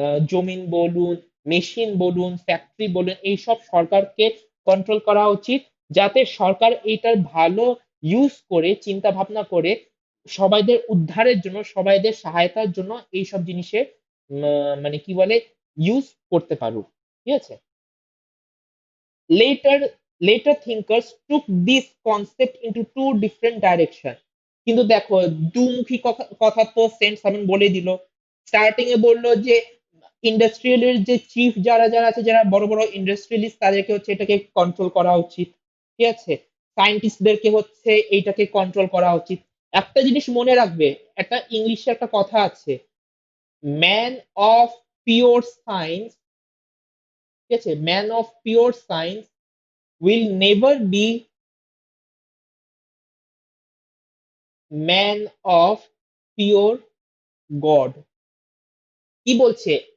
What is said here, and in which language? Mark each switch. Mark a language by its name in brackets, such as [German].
[Bangla] জমিন বলুন, মেশিন বলুন, ফ্যাক্টরি বলুন, এইসব সরকারকে কন্ট্রোল করা উচিত, যাতে সরকার এইটার ভালো ইউজ করে, চিন্তা ভাবনা করে সবাইদের উদ্ধারের জন্য, সবাইদের সহায়তার জন্য এইসব জিনিসের মানে কি বলে ইউজ করতে পারুক। ঠিক আছে? [English] Later later thinkers took this concept into two different direction। [Bangla] কিন্তু দেখো, দুমুখী কথা কথা তো সেন্ট সাইমন বলে দিল। স্টার্টিং এ বললো যে ইন্ডাস্ট্রিয়াল এর যে চিফ যারা যারা আছে, যারা বড় বড় ইন্ডাস্ট্রিয়ালিস্ট, তাদেরকে হচ্ছে এটাকে কন্ট্রোল করা উচিত। ঠিক আছে? সায়েন্টিস্টদেরকে হচ্ছে এইটাকে কন্ট্রোল করা উচিত। একটা জিনিস মনে রাখবে, একটা ইংলিশে একটা কথা আছে, [English] man of pure science, [Bangla] ঠিক আছে, [English] Man of pure science will never be man of pure God. [Bangla] কি বলছে?